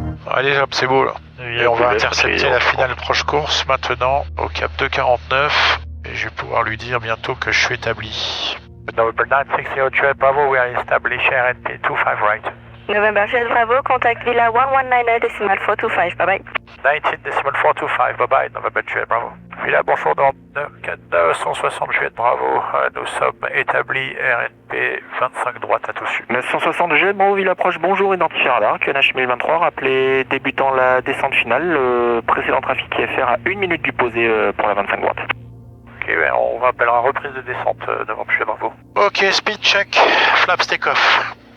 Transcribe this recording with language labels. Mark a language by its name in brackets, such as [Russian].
[French] Allez hop, c'est beau là. Et on va intercepter la finale proche course maintenant au cap 249 et je vais pouvoir lui dire bientôt que je suis établi. [English] November 960 Jet Bravo, we are established RNP 25 right. November Jet Bravo, contact Villa 119.425, bye bye. 19.425, bye bye, November Jet Bravo. [French] Villa, bonjour, dans 960 Jet Bravo, nous sommes établis RNP 25 droite à tout sud. 960 Jet Bravo, Ville approche, bonjour, identifié radar, QNH 1023, rappelez débutant la descente finale, le précédent trafic IFR à 1 minute du posé pour la 25 droite. Ok, ben on rappellera reprise de descente devant Jet Bravo. [English] Ok, speed check, flaps take off.